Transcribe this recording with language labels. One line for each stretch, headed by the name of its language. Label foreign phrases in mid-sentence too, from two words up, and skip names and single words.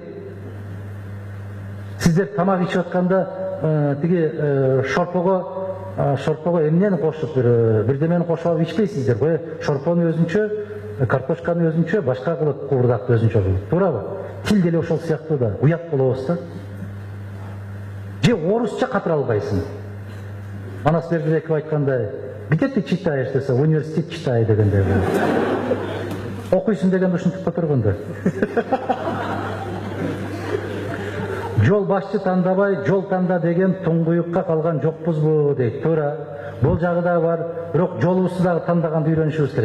Kyrgyz: Сиздер тамак ичип атканда тиги шорпого эмнени кошуп бирдемени кошуп алып ичпейсиздер го. Шорпону өзүнчө, картошканы өзүнчө, башка кылып куурдакты өзүнчө кылып. Туурабы? Тил деле ошол сыяктуу да, уят болобуз да. Же орусча катыра албайсың. Манас Бердибеков айткандай,
Russian: где ты читаешь десе, в университет читай дегенде.
Kyrgyz: Окуйсуң дегенде ушинтип отурганда. Жол башчы тандабай, жол танда деген туңгуюкка калган жокпузбу дейт. Туура. Бул жагы да бар, бирок жолубузду дагы тандаганды үйрөнүшүбүз керек.